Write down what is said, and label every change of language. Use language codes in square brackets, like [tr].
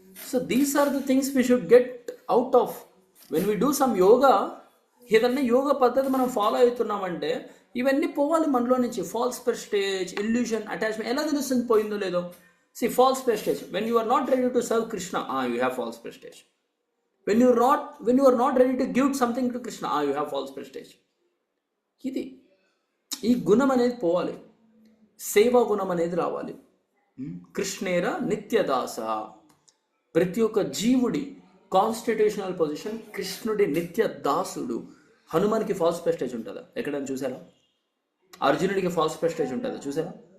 [en] So these are the things we should get out of when we do some yoga. [te] ఏదన్నా యోగా పద్ధతి మనం follow అవుతున్నామంటే ఇవన్నీ పోవాలి మనలో నుంచి. False prestige, illusion, attachment. ఎలా తెలుస్తుంది పోయిందో లేదో? [en] See, false prestige, when you are not ready to serve Krishna, you have false prestige. when you are not ready to give something to Krishna, you have false prestige. [te] ఇది ఈ గుణం అనేది పోవాలి, సేవా గుణం అనేది రావాలి. కృష్ణేర నిత్యదాస. ప్రతి ఒక్క జీవుడి కాన్స్టిట్యూషనల్ పొజిషన్ కృష్ణుడి నిత్య దాసుడు. హనుమాన్కి ఫాల్స్ ప్రెస్టేజ్ ఉంటుందా? ఎక్కడైనా చూసారా? అర్జునుడికి ఫాల్స్ ప్రెస్టేజ్ ఉంటుందా? చూసారా?